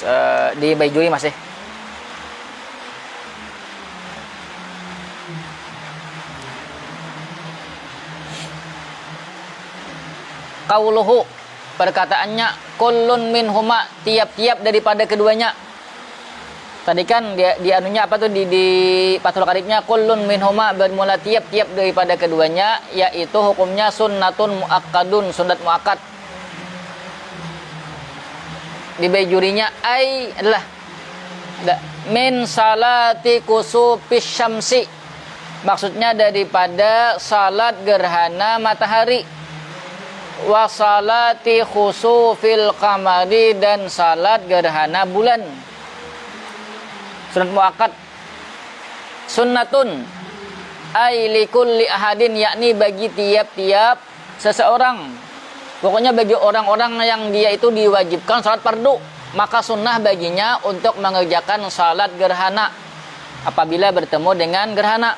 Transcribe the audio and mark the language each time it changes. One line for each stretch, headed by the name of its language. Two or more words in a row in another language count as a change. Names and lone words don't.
Indonesian: Di Baijuri masih. Qauluhu, perkataannya,
Arabic: كل منهما,
Indonesian: tiap-tiap daripada keduanya. Tadi kan di anunya apa tuh di Fathul Qaribnya,
Arabic: كل منهما,
Indonesian: bermula tiap-tiap daripada keduanya, yaitu hukumnya
Arabic: سنة مؤكدة,
Indonesian: sunat muakkad. Di Baijurinya adalah
Arabic: من صلاة كسوف الشمس,
Indonesian: maksudnya daripada salat gerhana matahari,
Arabic: وصلاة خسوف القمر,
Indonesian: dan salat gerhana bulan. Sunat muakkad.
Arabic: سنة أي لكل أحد,
Indonesian: yakni bagi tiap-tiap seseorang. Pokoknya bagi orang-orang yang dia itu diwajibkan salat fardu, maka sunnah baginya untuk mengerjakan salat gerhana apabila bertemu dengan gerhana.